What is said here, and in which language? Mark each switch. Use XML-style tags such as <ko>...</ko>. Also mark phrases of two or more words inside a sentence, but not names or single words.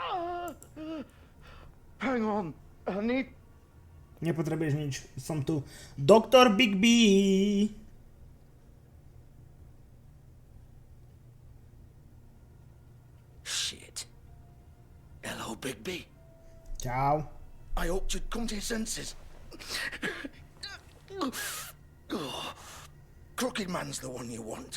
<en>Hang on. I need...</en> <sk>Nepotrebuješ nič, som tu. Doktor Big B.</sk> <en>Shit. Hello, Big B.</en> <sk>Čau.</sk> <en>I hoped you'd come to your senses. Crooked Man's the one you want.</en>